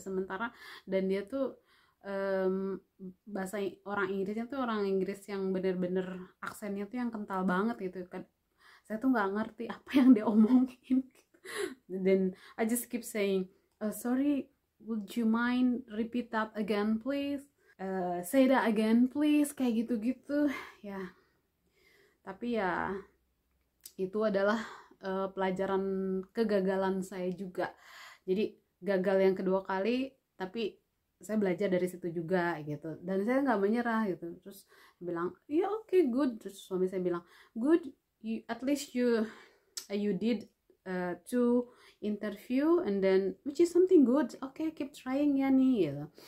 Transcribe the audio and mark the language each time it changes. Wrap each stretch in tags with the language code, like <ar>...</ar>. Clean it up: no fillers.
<id>Sementara dan dia tuh bahasa orang Inggrisnya tuh orang Inggris yang bener-bener aksennya tuh yang kental banget gitu kan. Saya tuh nggak ngerti apa yang dia omongin.</id> <en>Then I just keep saying, sorry, would you mind repeat that again please? Say that again please,</en> <id>kayak gitu-gitu ya. Tapi ya itu adalah pelajaran kegagalan saya juga. Jadi gagal yang kedua kali, tapi saya belajar dari situ juga gitu, dan saya nggak menyerah gitu. Terus bilang ya oke, good. Terus suami saya bilang</id> <en>good, at least you did 2 interview and then which is something good, okay, keep trying</en> <id>ya nih gitu.</id>